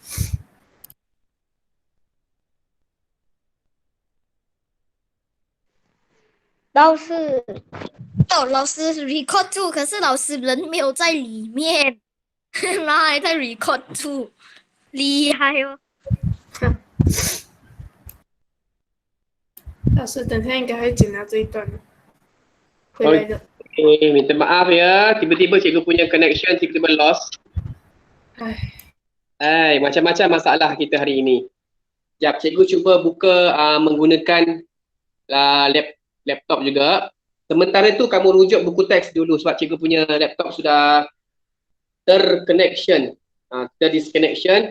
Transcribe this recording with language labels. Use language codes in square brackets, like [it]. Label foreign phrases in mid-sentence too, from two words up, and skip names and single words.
[zh] 老师record 住，可是老师人没有在里面，然后还在 record 住，厉害哦！老师等下应该会剪到这一段的，回来的。 [ms] Minta maaf ya, tiba-tiba cikgu punya connection tiba-tiba lost. Macam-macam masalah kita hari ini. Sekejap, cikgu cuba buka menggunakan laptop juga. Sementara itu kamu rujuk buku teks dulu sebab cikgu punya laptop sudah terconnection, terdisconnection.